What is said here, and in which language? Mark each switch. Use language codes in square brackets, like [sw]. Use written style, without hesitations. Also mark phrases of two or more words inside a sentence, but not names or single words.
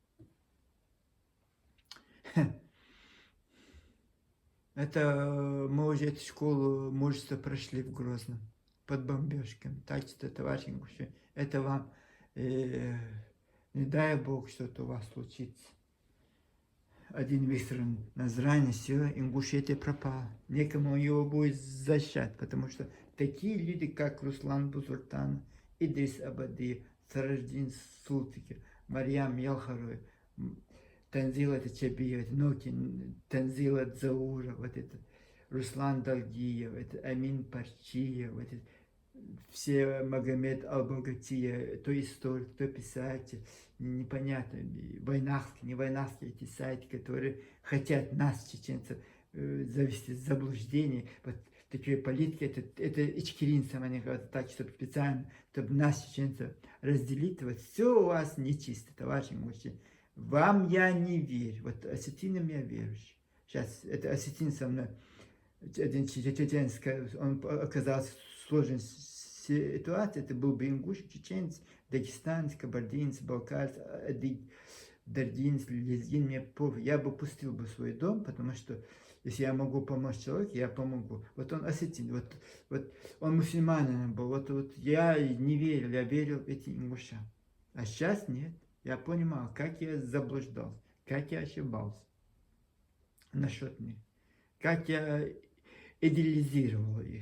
[ru] это мы уже эту школу мужества прошли в Грозном под бомбежками, так что, товарищи ингуши, это вам не дай Бог, что-то у вас случится. Один выстрел Назрани, все, Ингушетия пропала. Некому его будет защищать, потому что такие люди, как Руслан Бузуртан, Идрис Абадиев, Сараждин Султикер, Марьям Ялхарой, Танзила Чабиев, Нокин, Танзила Заура, вот это, Руслан Далгиев, это Амин Парчиев, вот это, все Магомед Албагатия, то историк, то писатель, непонятно, войнахские, не войнахские, эти сайты, которые хотят нас, чеченцев, завести в заблуждение. Вот такие политики, это ичкеринцам, они говорят так, чтобы специально, чтобы нас, чеченцев, разделить. Вот все у вас нечисто, товарищи мужчины. Вам я не верю. Вот осетинам я верующий. Сейчас это осетин со мной, один чеченец, он оказался в сложной ситуации, это был бы ингуш, чеченец, дагестанец, кабардинец, балкарец, дардинец, лезгин, мне пофиг. Я бы пустил бы свой дом, потому что если я могу помочь человеку, я помогу. Вот он осетин, вот он мусульманин был, вот я не верил, я верил в эти ингуша. А сейчас нет. Я понимал, как я заблуждался, как я ошибался насчет них, как я идеализировал их.